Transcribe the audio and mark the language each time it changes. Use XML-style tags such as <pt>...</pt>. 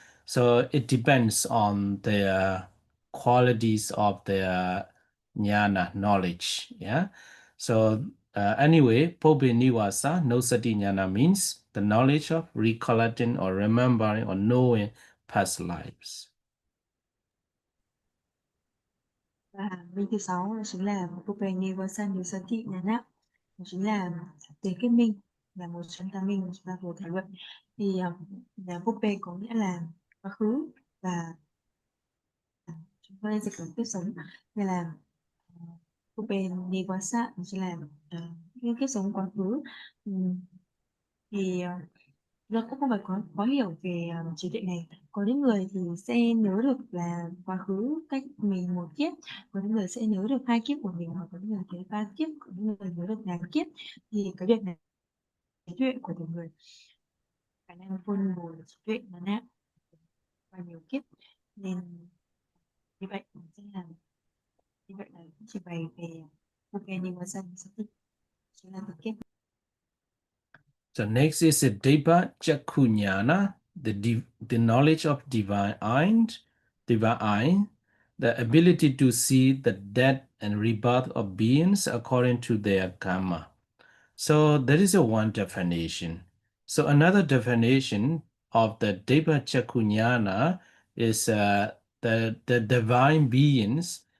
<en>So it depends on their qualities of their jnana knowledge. Yeah. So anyway, Pobe Niwasa, no sati jnana means the knowledge of recollecting or remembering or knowing past lives.</en> <vi>Và minh thứ 6 đó chính là Upanivasanusati Nhana, đó chính là tiền kết minh, là một trong tam minh mà chúng ta vừa thảo luận. Thì Pupe có nghĩa là quá khứ, và chúng ta dịch là kiếp sống, nên là Upanivasa chính là những kiếp sống quá khứ. Thì nó cũng không phải có khó hiểu về trí tuệ này. Có những người thì sẽ nhớ được là quá khứ cách mình 1 kiếp, có những người sẽ nhớ được 2 kiếp của mình, hoặc có những người thấy 3 kiếp, có những người nhớ được ngàn kiếp. Thì cái việc này trí tuệ của từng người, khả năng phân bổ trí tuệ nó nặng và nhiều kiếp, nên như vậy sẽ là như vậy là chỉ bày về Upanivasan chính là thực kiếp.</vi> <en>So next is the Deva Chakunyana, the knowledge of divine eye, the ability to see the death and rebirth of beings according to their karma. So that is a one definition. So another definition of the Deva Chakunyana is the divine beings.</en>